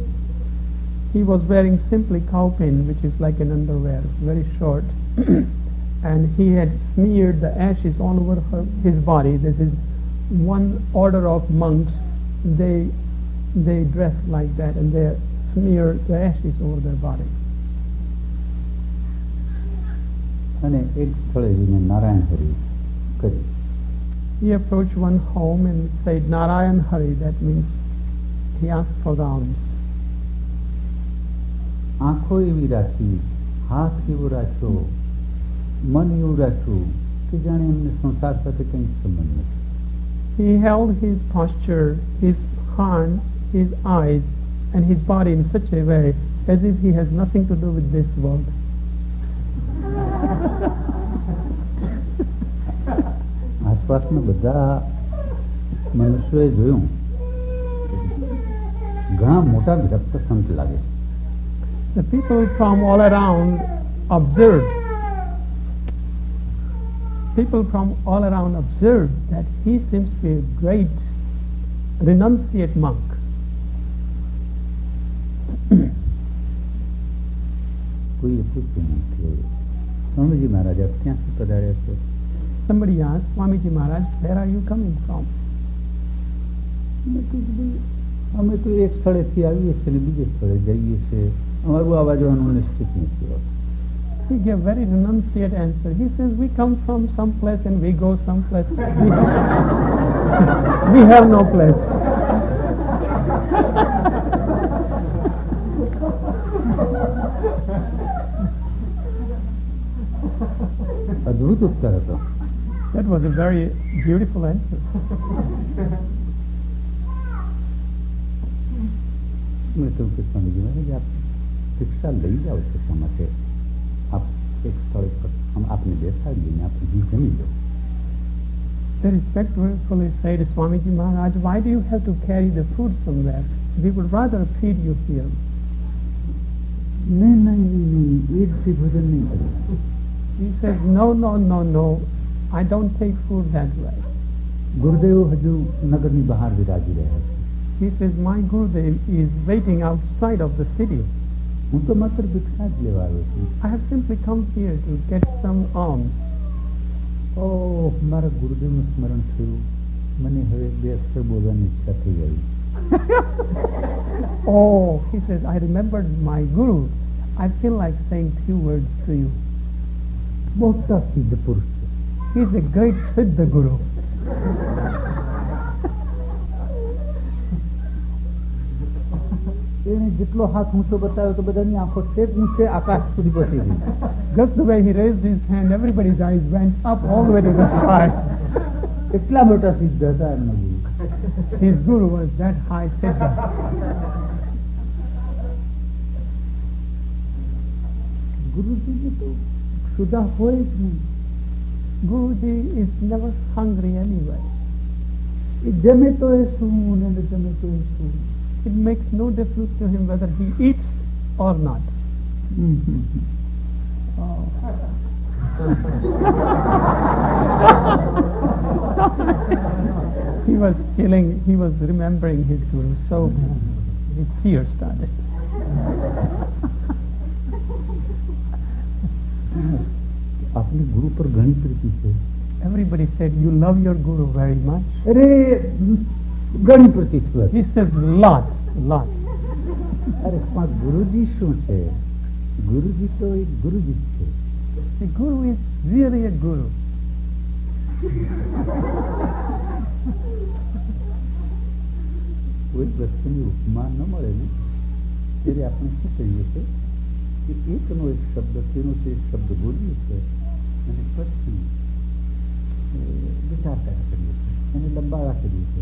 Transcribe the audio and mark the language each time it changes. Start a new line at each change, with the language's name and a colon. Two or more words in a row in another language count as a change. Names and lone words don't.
English: He was wearing simply cowpin, which is like an underwear, very short, and he had smeared the ashes all over his body. This is one order of monks. They dress like that and they smear the ashes over their body.
Gujarati: અને એક સ્થળે જઈને નારાયણ હરિ કરી.
English: He approached one home and said Narayan Hari. That means he asked for the alms.
Gujarati: આંખો એવી રાખી, હાથ એવો રાખ્યો, મન એવું રાખ્યું કે જાણે એમને સંસાર સાથે કંઈ સંબંધ નથી.
English: He held his posture, his hands, his eyes and his body in such a way as if he has nothing to do with this world.
Gujarati: આસપાસના બધા મનુષ્યોએ જોયું ઘણા મોટા વિરક્ત સંત લાગે.
English: The people from all around observed. People from all around observed that he seems to be a great renunciate monk.
Gujarati: કોઈએ પૂછ્યું કે સ્વામીજી મહારાજ આપ ક્યાંથી પધાર્યા છો?
English: Somebody asked, Swamiji Maharaj, where are you coming from?
Gujarati: મેં કીધું અમે તો એક સ્થળેથી આવીએ છીએ ને બીજે સ્થળે જઈએ છીએ. અમારું આવવા જવાનું નિશ્ચિત નથી હોતું.
English: He gave very renunciate answer. He says, we come from some place and we go some place. We have no place.
Gujarati: અદ્ભુત ઉત્તર હતો.
English: That was a very beautiful answer.
Gujarati: મેં કહ્યું કે સ્વામીજી મહારાજ આપ શિક્ષા લઈ જાઓ છો શા માટે? આપ એક સ્થળે પર આપને બેસાડીને આપ ઘી જમી લો.
English: They respectfully said, Swamiji Maharaj, why do you have to carry the food somewhere? We would rather feed you here.
Gujarati: નહીં નહીં નહીં નહીં એ રીતે ભોજન નહીં કરવું.
English: He says, no, no, no, no, I don't take food that way.
Gujarati: ગુરુદેવ હજુ નગરની બહાર વિરાજી રહ્યા છે.
English: He says, my Gurudev is waiting outside of the city.
Gujarati: હું તો માત્ર ભિક્ષા જ લેવા આવ્યો છું.
English: I have simply come here to get some alms.
Gujarati: ઓહ, મારા ગુરુદેવનું સ્મરણ થયું. મને હવે 2 અક્ષર બોલવાની ઈચ્છા થઈ ગઈ.
English: Oh, he says, I remembered my Guru. I feel like saying few words to you.
Gujarati: મોટા સિદ્ધ પુરુષ છે.
English: He is a great Siddha Guru.
Gujarati: એને જેટલો હાથ ઊંચો બતાવ્યો તો બધાની આંખો છેક ઊંચે આકાશ સુધી પહોંચી ગઈ.
English: Just the way he raised his hand, everybody's eyes went up all the way to the sky.
Gujarati: એટલા મોટા સિદ્ધ હતા એમના ગુરુ.
English: His Guru was that high Siddha.
Gujarati: ગુરુજીને તો ક્ષુધા હોય જ નહીં.
English: Guruji is never hungry anyway. એ જમે તો એ શું ને ન જમે તો એ શું. It makes no difference to him whether he eats or not. He was remembering his Guru, so his tears started.
Gujarati: આપની ગુરુ પર ઘણી પ્રીતિ છે.
English: Everybody said, you love your Guru very much.
Gujarati: અરે ઘણી પ્રીતિ છે.
English: He says, lots.
Gujarati: અરે પણ ગુરુજી શું છે? ગુરુજી તો એક ગુરુજી જ છે.
English: The Guru is really a Guru.
Gujarati: કોઈ વસ્તુની ઉપમા ન મળે ને ત્યારે આપણે શું કહીએ છીએ કે એકનો એક શબ્દ તેનો તે એક શબ્દ બોલીએ છીએ અને પછી વિચાર કર્યા કરીએ છીએ એને લંબાવા કરીએ છીએ.